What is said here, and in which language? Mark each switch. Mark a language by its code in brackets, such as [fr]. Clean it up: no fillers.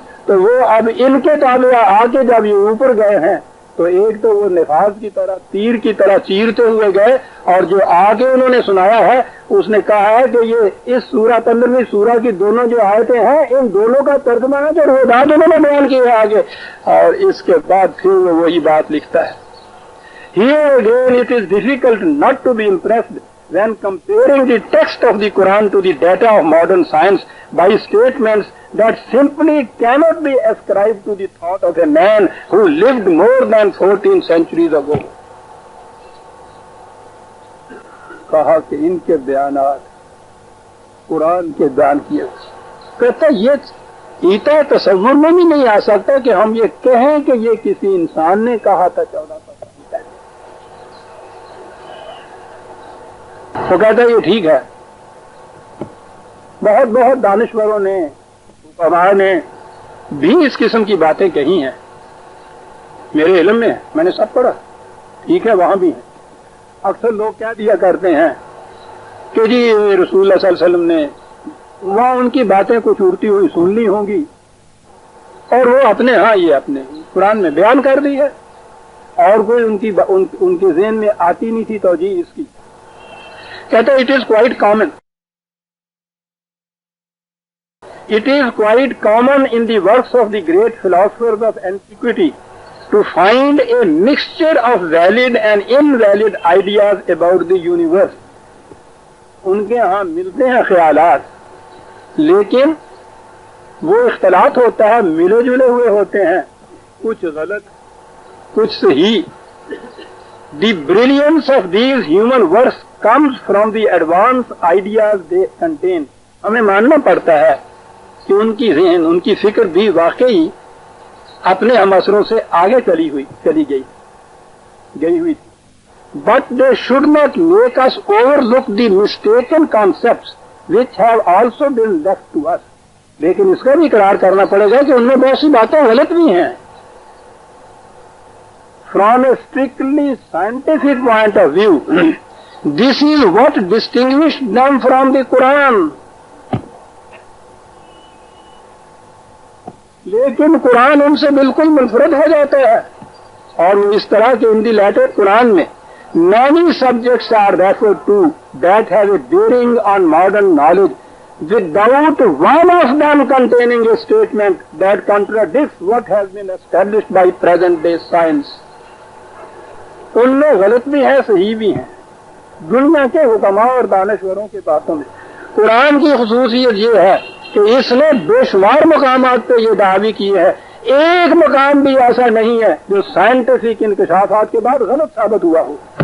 [ur] تو وہ اب ان کے تابع آ کے جب یہ اوپر گئے ہیں تو ایک تو وہ نفاذ کی طرح تیر کی طرح چیرتے ہوئے گئے، اور جو آگے انہوں نے سنایا ہے اس نے کہا ہے کہ یہ اس سورہ 15ویں سورہ کی دونوں جو آیتیں ہیں ان دونوں کا ترجمہ ہے جو روحداد انہوں نے بیان کی ہے آگے، اور اس کے بعد پھر وہ وہی بات لکھتا ہے. [en] Here again it is difficult not to be impressed when comparing the text of the Quran to the data of modern science by statements that simply cannot be ascribed to the thought of a man who lived more than 14 centuries ago. [ur] کہا کہ ان کے بیانات قرآن کے بیان کیے، کہتا یہ ایتا تصور میں بھی نہیں آ سکتا کہ ہم یہ کہیں کہ یہ کسی انسان نے کہا تھا 1400 سال پہلے. وہ کہتا ہے یہ ٹھیک ہے، بہت بہت دانشوروں نے علماء نے بھی اس قسم کی باتیں کہی ہیں، میرے علم میں میں نے سب پڑھا، ٹھیک ہے وہاں بھی ہیں. اکثر لوگ کیا دیا کرتے ہیں کہ جی رسول اللہ صلی اللہ علیہ وسلم نے وہاں ان کی باتیں کچھ اڑتی ہوئی سن لی ہوں گی اور وہ اپنے ہاں یہ اپنے قرآن میں بیان کر دی ہے، اور کوئی ان کے ذہن میں آتی نہیں تھی توجیہ اس کی. کہتے [en] It is quite common, it is quite common in the works of the great philosophers of antiquity to find a mixture of valid and invalid ideas about the universe. [ur] ان کے ہاں ملتے ہیں خیالات لیکن وہ اختلاط ہوتا ہے، ملے جلے ہوئے ہوتے ہیں، کچھ غلط کچھ صحیح. [en] The brilliance of these human works comes from the advanced ideas they contain. [ur] ہمیں ماننا پڑتا ہے کہ ان کی ذہن ان کی فکر بھی واقعی اپنے ہم اثروں سے آگے چلی ہوئی تھی. [en] But they should not make us overlook the mistaken concepts which have also been left to us. [ur] لیکن اس کا بھی اقرار کرنا پڑے گا کہ ان میں بہت سی باتیں غلط بھی ہیں. [en] From a strictly scientific point of view, this is what distinguished them from the Quran. [ur] لیکن قرآن ان سے بالکل منفرد ہو جاتا ہے، اور وہ اس طرح کہ [en] In the latter قرآن میں many subjects are referred to that have a bearing on modern knowledge without one of them containing a statement that contradicts what has been established by present day science. [ur] ان میں غلط بھی ہیں صحیح بھی ہیں دنیا کے حکماء اور دانشوروں کی باتوں میں. قرآن کی خصوصیت یہ ہے کہ اس نے بے شمار مقامات پہ یہ دعوی کی ہے، ایک مقام بھی ایسا نہیں ہے جو سائنٹیفک انکشافات کے بعد غلط ثابت ہوا ہو.